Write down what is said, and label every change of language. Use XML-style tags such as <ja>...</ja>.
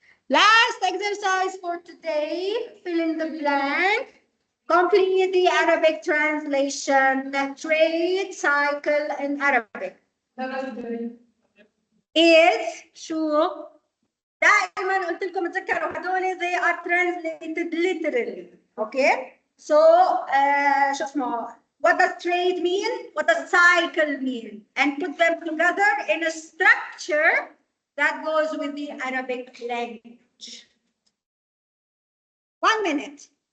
<en>Last exercise for today, fill in the blank. Complete the Arabic translation, the trade cycle in Arabic.</en> <ar>Is شو؟ دائما قلت لكم تذكروا هذول</ar> <en>they are translated literally. Okay? So</en> <ar>شو اسمه؟</ar> <en>What does trade mean? What does cycle mean? And put them together in a structure that goes with the Arabic language. 1 minute.</en>